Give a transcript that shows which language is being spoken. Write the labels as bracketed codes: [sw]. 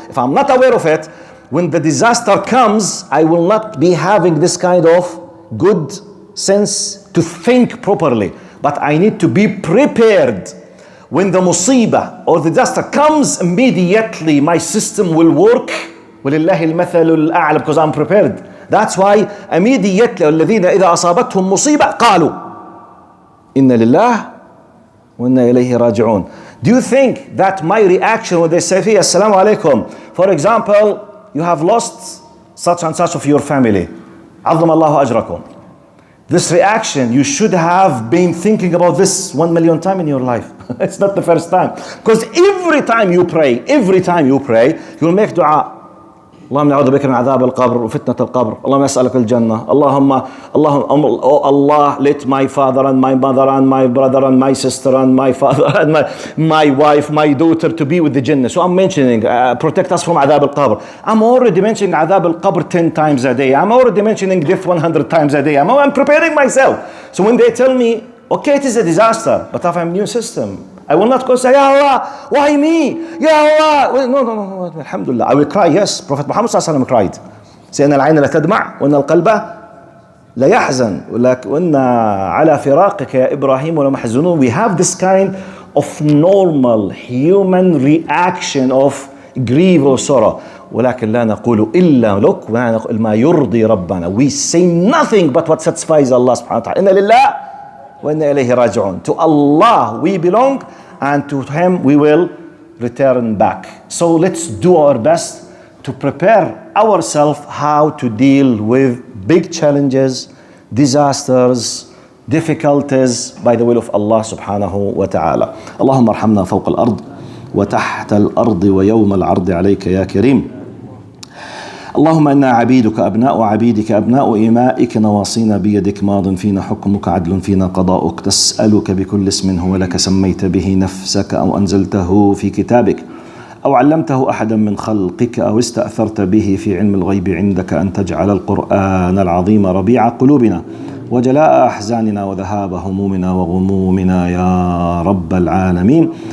[en] If I'm not aware of it, when the disaster comes, I will not be having this kind of good sense to think properly. But I need to be prepared. When the musibah or the disaster comes, immediately my system will work. [ar] وَلِلَّهِ الْمَثَلُ الْأَعْلَى, [en] because I'm prepared. That's why immediately [ar] الذين إذا أصابتهم مصيبة قالوا إن لله وإنا إليه راجعون. [en] Do you think that my reaction when they say Assalamu alaikum, for example, you have lost such and such of your family, [ar] عظم الله أجركم, [en] this reaction, you should have been thinking about this 1 million times in your life. It's not the first time. Because every time you pray, you'll make dua. [ar] اللهم نعوذ بك من عذاب القبر وفتنة القبر. اللهم أسألك الجنة. [en] اللهم oh Allah, let my father and my mother and my brother and my sister and my father and my wife, my daughter to be with the Jannah. So I'm mentioning, protect us from [ar] عذاب القبر. [en] I'm already mentioning عذاب القبر 10 times a day. I'm already mentioning death 100 times a day. I'm preparing myself. So when they tell me, okay, it is a disaster, but I have a immune system, I will not go say, Ya Allah, why me? Ya Allah. No. Alhamdulillah. I will cry, yes. Prophet Muhammad sallallahu alaihi wasallam cried. [ar] سيدنا العين لا تدمع وإن القلب لا يحزن وإن على فراقك يا إبراهيم ولمحزونون. [en] We have this kind of normal human reaction of grief or sorrow. [ar] ولكن لا نقول إلا لك ما يرضي ربنا. [en] We say nothing but what satisfies Allah subhanahu wa ta'ala. [ar] إن لله وإنا إليه راجعون. [en] To Allah we belong and to Him we will return back. So let's do our best to prepare ourselves how to deal with big challenges, disasters, difficulties by the will of Allah subhanahu wa ta'ala. [ar] اللهم ارحمنا فوق الأرض وتحت الأرض ويوم العرض عليك يا كريم. اللهم إنا عبيدك أبناء عبيدك أبناء إمائك نواصينا بيدك ماض فينا حكمك عدل فينا قضاؤك. تسألك بكل اسم هو لك سميت به نفسك أو أنزلته في كتابك أو علمته أحدا من خلقك أو استأثرت به في علم الغيب عندك أن تجعل القرآن العظيم ربيع قلوبنا وجلاء أحزاننا وذهاب همومنا وغمومنا يا رب العالمين.